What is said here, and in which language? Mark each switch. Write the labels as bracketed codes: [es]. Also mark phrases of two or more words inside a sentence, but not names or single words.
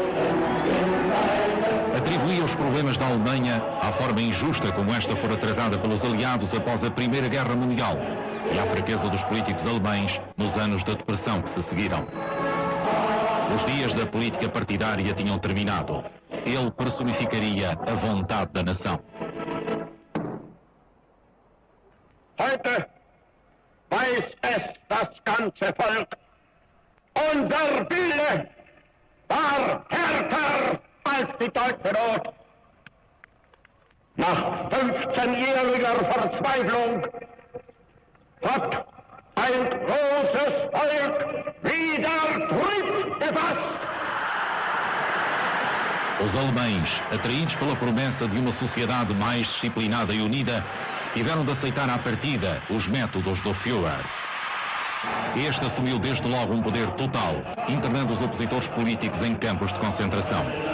[pt] Atribuía os problemas da Alemanha à forma injusta como esta fora tratada pelos aliados após a Primeira Guerra Mundial e à fraqueza dos políticos alemães nos anos da depressão que se seguiram. Os dias da política partidária tinham terminado. Ele personificaria a vontade da nação. [de] Heute weiß es das ganze Volk. Unser Wille war härter als die deutsche Not. Nach 15-jähriger Verzweiflung hat ein großes Volk wieder Trieb gefasst. [pt] Os alemães, atraídos pela promessa de uma sociedade mais disciplinada e unida, tiveram de aceitar à partida os métodos do Führer. Este assumiu desde logo um poder total, internando os opositores políticos em campos de concentração.